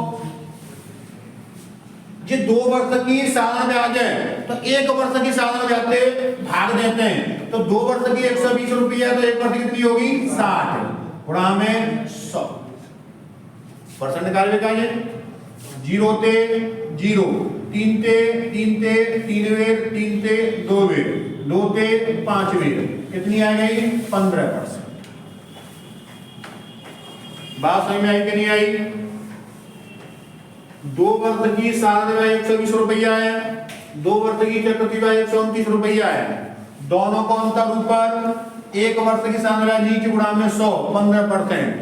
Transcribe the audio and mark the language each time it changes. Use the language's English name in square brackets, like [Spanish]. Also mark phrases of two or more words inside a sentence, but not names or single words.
[Hindi] ये 2 वर्ष की साधारण ब्याज है तो 1 वर्ष की साधारण ब्याज से भाग देते हैं। तो 2 वर्ष की 120 रुपया तो 1 वर्ष की कितनी होगी? 60 गुणा में 100। परसेंट निकाल लेगा ये। 0 ते 0, 3 ते 3 ते 3 वेर, 3 ते 2 वेर, 2 ते 5 वेर, कितनी आ गई? 15%। बात समझ में आई कि नहीं आई? 2 वर्ष की साधारण ब्याज 120 रुपया है, 2 वर्ष की चक्रवृद्धि ब्याज 129 रुपया है। दोनों को अंतर ऊपर, 1 वर्ष की साधारण ब्याज नीचे गुणा में 100, 15%।